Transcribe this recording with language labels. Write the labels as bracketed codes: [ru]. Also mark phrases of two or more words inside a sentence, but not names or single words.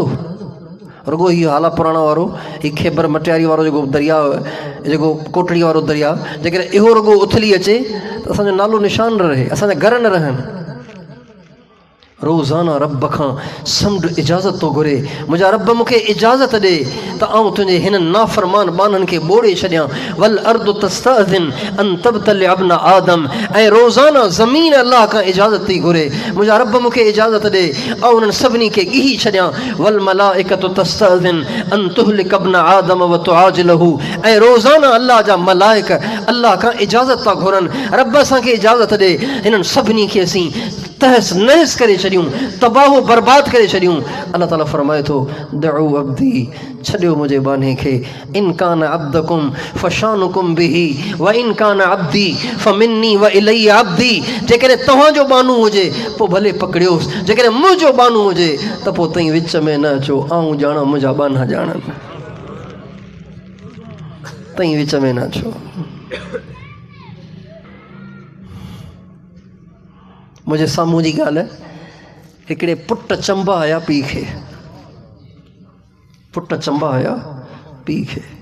[sd] रुगो हीअ हाला पुराणा वारो, हीअ ख़ैबर मटियारी वारो जेको दरिया, जेको कोटड़ी वारो दरिया, जेकॾहिं इहो रुगो उथली अचे त असांजो नालो निशान न रहे, असांजा घर न रहनि। रोज़ाना रब खां समुंड इजाज़त थो घुरे, मुंहिंजा रब मूंखे इजाज़त ॾे त आउं तुंहिंजे हिननि नाफ़रमान बाननि खे ॿोड़े छॾियां। [ar] والأرض تستأذن أن تبتلع ابن آدم. [sd] ऐं रोज़ाना ज़मीन अल्लाह खां इजाज़त थी घुरे, मुंहिंजा रब मूंखे इजाज़त ॾे ऐं उन्हनि सभिनी खे ॻीही छॾियां। [ar] والملائكة تستأذن أن تهلك ابن آدم وتعاجله. [sd] ऐं रोज़ाना अल्लाह जा मलाइक अल्लाह खां इजाज़त था घुरनि, रब असांखे इजाज़त ॾे हिननि सभिनी खे असीं तहस नहस करे छॾियूं, तबाहो बर्बाद करे छॾियूं। अल्लाह ताला फरमाए थो [ar] دعوا عبدي, [sd] छॾियो मुंहिंजे बाने खे। [ar] إن كان عبدكم فشأنكم به وإن كان عبدي فمني وإلي عبدي. [sd] जेकॾहिं तव्हांजो बानू हुजे पोइ भले पकड़ियोसि, जेकॾहिं मुंहिंजो बानू हुजे त पोइ तई विच में न अचो, आऊं ॼाणा मुंहिंजा बाना ॼाणनि, तई विच में न अचो। मुंहिंजे साम्हूं जी ॻाल्हि आहे, हिकिड़े पुट चंबा आया पीउ खे, पुट चंबा आया पीउ खे।